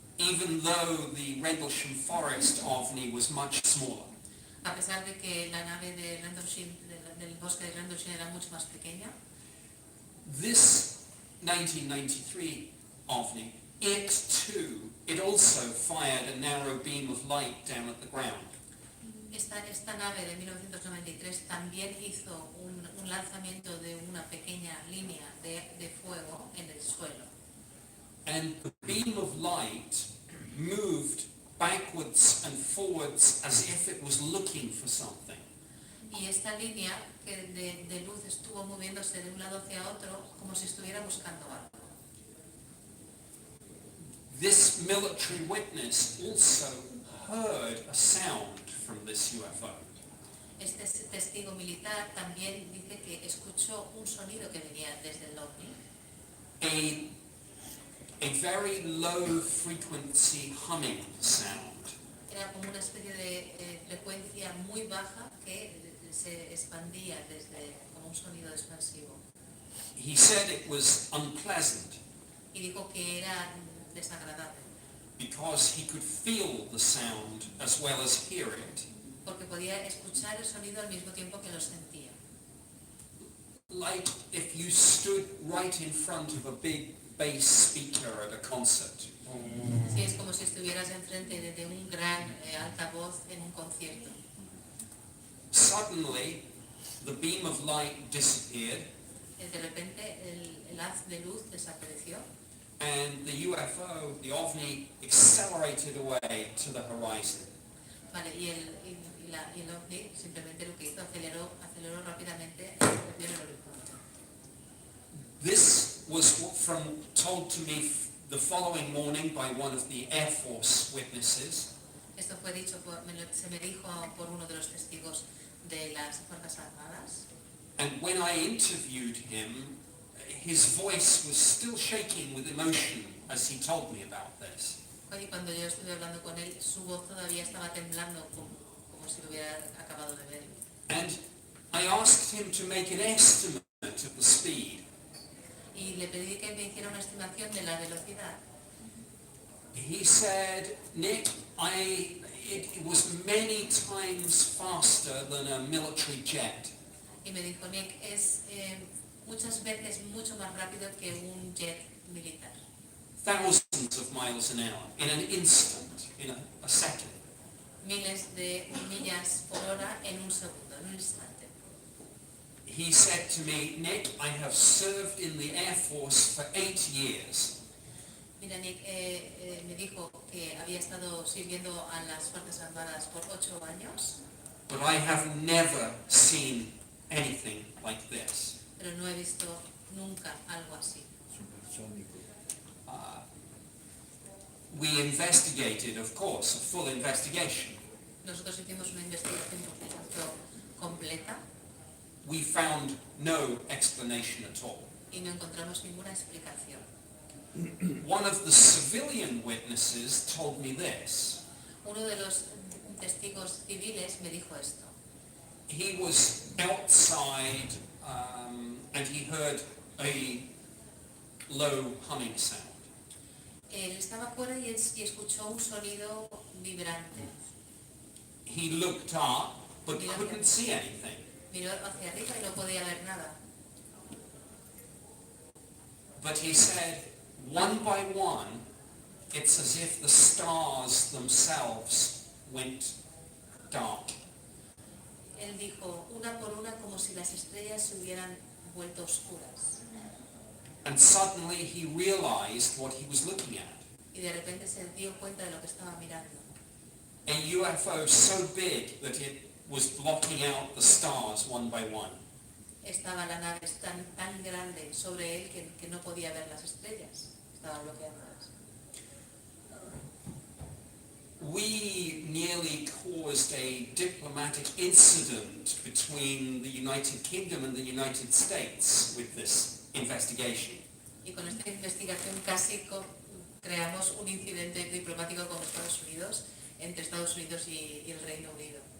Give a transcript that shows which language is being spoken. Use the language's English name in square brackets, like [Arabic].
[English] even though the Rendlesham Forest OVNI was much smaller. [Spanish] a pesar de que la nave de Rendlesham, del bosque de Rendlesham, era mucho más pequeña. [English] This 1993 OVNI, it also fired a narrow beam of light down at the ground. [Spanish] Esta nave de 1993 también hizo un lanzamiento de una pequeña línea de fuego en el suelo. [English] And the beam of light moved backwards and forwards as if it was looking for something. [Spanish] Y esta línea de luz estuvo moviéndose de un lado hacia otro como si estuviera buscando algo. [English] This military witness also heard a sound from this UFO. [Spanish] Este testigo militar también dice que escuchó un sonido que venía desde el ovni, [English] a very low frequency humming sound. [Spanish] era como una especie de frecuencia muy baja que se expandía como un sonido expansivo. [English] He said it was unpleasant [Spanish] Y dijo que era desagradable, [English] because he could feel the sound as well as hear it. [Spanish] porque podía escuchar el sonido al mismo tiempo que lo sentía. [English] Like if you stood right in front of a big bass speaker at a concert. [Spanish] Sí, es como si estuvieras enfrente de un gran altavoz en un concierto. [English] Suddenly, the beam of light disappeared [Spanish] De repente el haz de luz desapareció [English] and the UFO, the OVNI, accelerated away to the horizon. [Spanish] Vale, y el ovni simplemente lo que hizo, aceleró rápidamente hacia el horizonte. [English] This was told to me the following morning by one of the Air Force witnesses. [Spanish] Esto fue dicho, se me dijo por uno de los testigos de las Fuerzas Armadas. [English] And when I interviewed him, his voice was still shaking with emotion as he told me about this. [Spanish] Y cuando yo estuve hablando con él, su voz todavía estaba temblando como si lo hubiera acabado de ver. [English] And I asked him to make an estimate of the speed. [Spanish] Y le pedí que me hiciera una estimación de la velocidad. [English] He said, Nick, it was many times faster than a military jet. [Spanish] Y me dijo, Nick, es muchas veces mucho más rápido que un jet militar. [English] Thousands of miles an hour, in an instant, in a second. [Spanish] Miles de millas por hora en un segundo, en un instante. [English] He said to me, Nick, I have served in the Air Force for 8 years. [Spanish] Mira, Nick, me dijo que había estado sirviendo a las Fuerzas Armadas por 8 años. [English] But I have never seen anything like this. [Spanish] Pero no he visto nunca algo así. [English] We investigated, of course, a full investigation. [Spanish] Nosotros hicimos una investigación completa [English] We found no explanation at all. [Spanish] y no encontramos ninguna explicación. [English] One of the civilian witnesses told me this. [Spanish] Uno de los testigos civiles me dijo esto. [English] He was outside and he heard a low humming sound. [Spanish] Él estaba fuera y escuchó un sonido vibrante. [English] He looked up but couldn't see anything. [Spanish] Miró hacia arriba y no podía ver nada. [English] But he said, one by one, it's as if the stars themselves went dark. [Spanish] Él dijo, una por una, como si las estrellas se hubieran vuelto oscuras. [English] And suddenly he realized what he was looking at. [Spanish] Y de repente se dio cuenta de lo que estaba mirando. [English] A UFO so big that it was blocking out the stars one by one. [Spanish] Estaba la nave tan grande sobre él que no podía ver las estrellas. Estaba bloqueándolas. [English] We nearly caused a diplomatic incident between the United Kingdom and the United States with this investigation. [Spanish] Y con esta investigación casi creamos un incidente diplomático con Estados Unidos, entre Estados Unidos y el Reino Unido.